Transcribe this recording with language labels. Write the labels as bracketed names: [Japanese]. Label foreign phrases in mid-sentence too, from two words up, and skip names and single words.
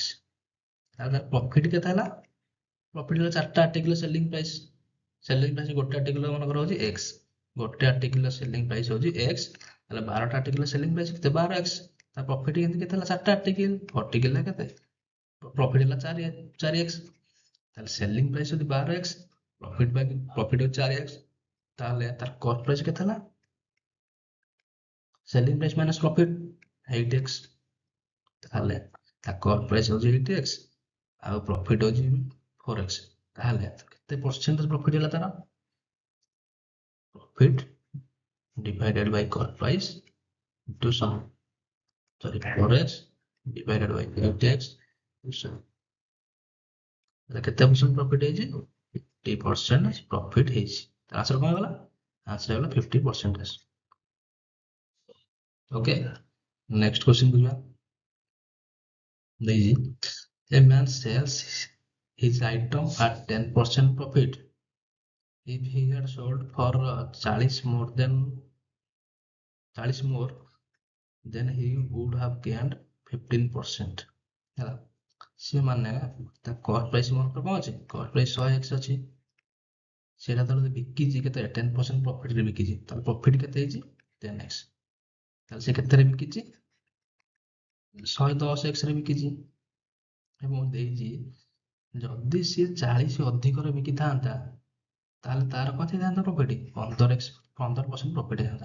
[Odia] ତାହେଲେ ତାର ପ୍ରଫିଟ୍ କେତେ ହେଲା ପ୍ରଫିଟ୍ ହେଲା 4ଟା [English] article selling price [Odia] ଗୋଟେ ଆର୍ଟିକଲ ମନେକର ହଉଛି x ଗୋଟେ [English] article selling price [Odia] ହଉଛି x ତାହେଲେ 12ଟା [English] article selling price [Odia] କେତେ 12x ତା ପ୍ରଫିଟ୍ କେମିତି କେତେ ହେଲା 4ଟା ଆର୍ଟିକଲ ଆର୍ଟିକଲ କେତେ ପ୍ରଫିଟ୍ ହେଲା 4x ତାହେଲେ [English] selling price [Odia] ହଉଛି 12x ପ୍ରଫିଟ୍ ହଉଛି 4x ତାହେଲେ ତାର [English] cost price [Odia] କେତେ ହେଲା [English] selling price minus profit [Odia] 8x ତାହେଲେ ତା [English] cost price [Odia] ହଉଛି 8x ଆଉ ପ୍ରଫିଟ୍ ହଉଛି 4x ତାହେଲେ କେତେ [English] percentage profit [Odia] ହେଲା ତାର ପ୍ରଫିଟ୍ [English] divided by cost price into sum sorry 4x divided by 8x [Odia] କେତେ [English] percent profit [Odia] ହେଇଛି 50% ପ୍ରଫିଟ୍ ହେଇଛି ଆନ୍ସର କଣ ହେଇଗଲା ଆନ୍ସର ହେଇଗଲା 50%। [English] okay next question [Odia] କୁ ଯିବା। [English] ଦେଇଛି a man sells his item at 10% profit if he had sold for 40 more then he would have gained 15% ହେଲା। [Odia] ସେ ମାନେ ତା [English] cost price [Odia] ମନେକର କଣ ଅଛି [English] cost price [Odia] 100x ଅଛି ସେଇଟା ତାହେଲେ ବିକିଛି କେତେ 10% ପ୍ରଫିଟରେ ବିକିଛି ତାହେଲେ ପ୍ରଫିଟ୍ କେତେ ହେଇଛି 10x ତାହେଲେ ସେ କେତେରେ ବିକିଛି 110x ରେ ବିକିଛି ଏବଂ ଦେଇଛି ଯଦି ସିଏ 40 ଅଧିକରେ ବିକିଥାନ୍ତା ତାହେଲେ ତାର କେତେ ହେଇଥାନ୍ତା ପ୍ରଫିଟ୍ 15% ପ୍ରଫିଟ୍ ହେଇଥାନ୍ତା।